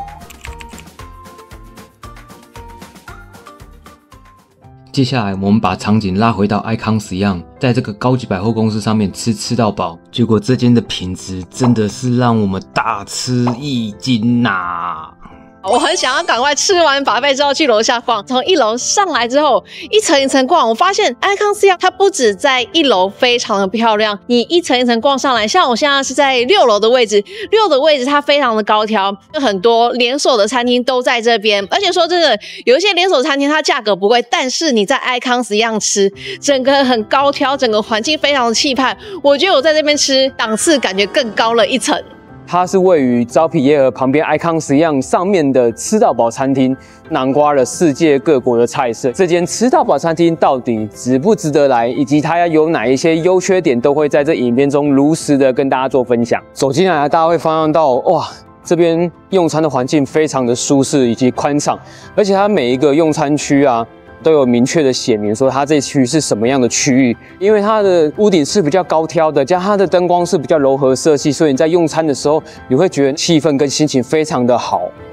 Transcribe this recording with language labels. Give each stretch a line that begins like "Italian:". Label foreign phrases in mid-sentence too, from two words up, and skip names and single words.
Chinese: 接下來，我們把場景拉回到 Icon Siam，在這個高級百貨公司上面吃到飽。結果這間的品質真的是讓我們大吃一驚吶！我很想要趕快吃完buffet之後去樓下逛，從1樓上來之後，一層一層逛，我發現 Icon Siam它不止在1樓非常的漂亮，你一層一層逛上來，像我現在是在6樓的位置，6的位置它非常的高挑，有很多連鎖的餐廳都在這邊，而且說真的，有一些連鎖餐廳它價格不貴，但是你在 Icon Siam吃，整個很高挑，整個環境非常的氣派，我覺得我在這邊吃檔次感覺更高了一層。它是位於昭披耶河旁邊 Icon Siam上面的吃到飽餐廳，囊括了世界各國的菜色。这間吃到飽餐廳到底值不值得來，以及它要有哪一些優缺點，都會在這影片中如實的跟大家做分享。走進來，大家會發現到，哇，這邊用餐的環境非常的舒適以及寬敞，而且它每一個用餐區啊，都有明確的寫明說它這區是什麼樣的區域，因為它的屋頂是比較高挑的，加上它的燈光是比較柔和色系，所以你在用餐的時候，你會覺得氣氛跟心情非常的好。